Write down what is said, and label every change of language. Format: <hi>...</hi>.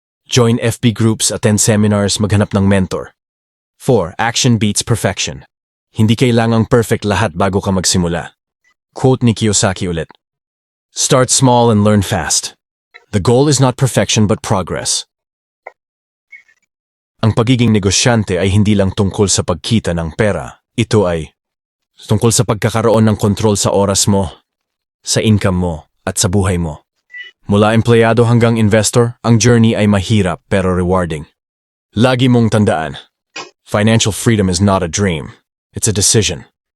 <en>Join FB groups, attend seminars,</en> <tl>maghanap ng mentor.</tl> <en>4. Action beats perfection.</en> <tl>Hindi kailangang perfect lahat bago ka magsimula. Quote ni Kiyosaki ulit.</tl> <en>Start small and learn fast. The goal is not perfection but progress.</en> <tl>Ang pagiging negosyante ay hindi lang tungkol sa pagkita ng pera. Ito ay tungkol sa pagkakaroon ng kontrol sa oras mo, sa income mo, at sa buhay mo. Mula empleyado hanggang investor, ang journey ay mahirap pero rewarding. Lagi mong tandaan,</tl> <en>financial freedom is not a dream. It's a decision.</en>